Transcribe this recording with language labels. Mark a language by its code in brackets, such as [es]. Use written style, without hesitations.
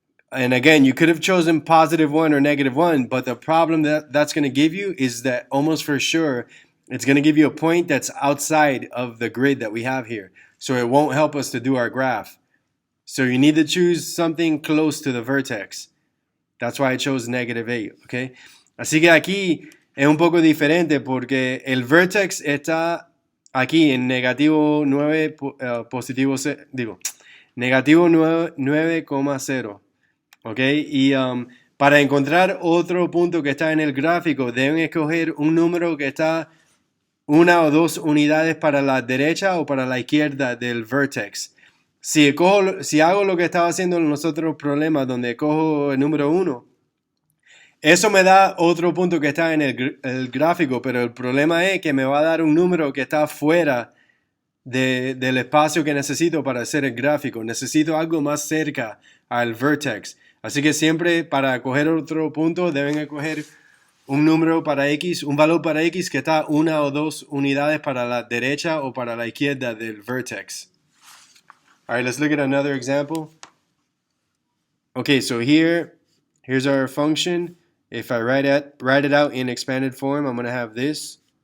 [en] And again, you could have chosen positive 1 or negative 1, but the problem that's going to give you is that almost for sure it's going to give you a point that's outside of the grid that we have here. So it won't help us to do our graph. So you need to choose something close to the vertex. That's why I chose negative 8, okay? [es] Así que aquí es un poco diferente porque el vertex está aquí en negativo 9, positivo, negativo 9,0. ¿Ok? Y para encontrar otro punto que está en el gráfico, deben escoger un número que está 1 o 2 unidades para la derecha o para la izquierda del vertex. Si hago lo que estaba haciendo en los otros problemas, donde cojo el número 1, eso me da otro punto que está en el gráfico, pero el problema es que me va a dar un número que está fuera del espacio que necesito para hacer el gráfico. Necesito algo más cerca al vertex. Así que siempre para coger otro punto deben escoger un número para x, un valor para x que está 1 o 2 unidades para la derecha o para la izquierda del vertex. [en] All right, let's look at another example. Okay, so here's our function. If I write it out in expanded form, I'm going to have this.